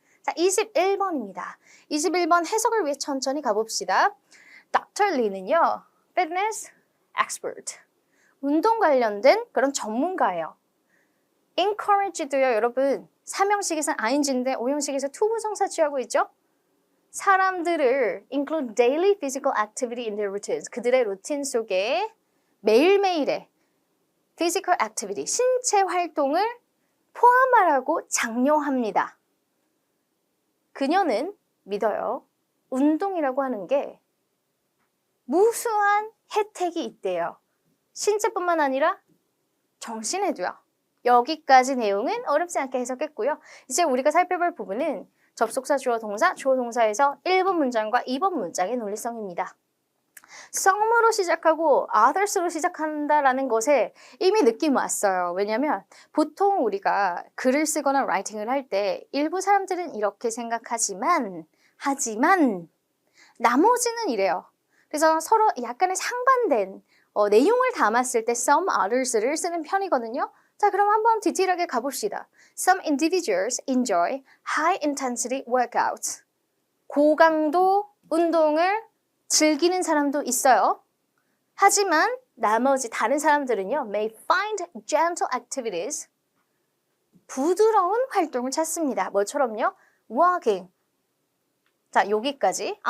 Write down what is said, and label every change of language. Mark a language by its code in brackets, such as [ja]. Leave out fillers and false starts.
[ko] 자, 21번입니다. 21번 해석을 위해 천천히 가봅시다. Dr. Lee는요. fitness expert. 운동 관련된 그런 전문가예요. encourage도요. 여러분 3형식에서는 ing인데 5형식에서 투부정사 취하고 있죠? 사람들을 [en] include daily physical activity in their routines. [ko] 그들의 루틴 속에 매일매일의 physical activity, 신체 활동을 포함하라고 장려합니다. 그녀는 믿어요. 운동이라고 하는 게 무수한 혜택이 있대요. 신체뿐만 아니라 정신에도요. 여기까지 내용은 어렵지 않게 해석했고요. 이제 우리가 살펴볼 부분은 접속사 주어 동사, 주어 동사에서 1번 문장과 2번 문장의 논리성입니다. some으로 시작하고 others로 시작한다라는 것에 이미 느낌 왔어요. 왜냐하면 보통 우리가 글을 쓰거나 라이팅을 할 때 일부 사람들은 이렇게 생각하지만 나머지는 이래요. 그래서 서로 약간의 상반된 내용을 담았을 때 some others를 쓰는 편이거든요. 자, 그럼 한번 디테일하게 가봅시다. [en] Some individuals enjoy high intensity workouts. [ko] 고강도 운동을 즐기는 사람도 있어요. 하지만 나머지 다른 사람들은요, [en] may find gentle activities. [ko] 부드러운 활동을 찾습니다. 뭐처럼요? walking. 자, 여기까지.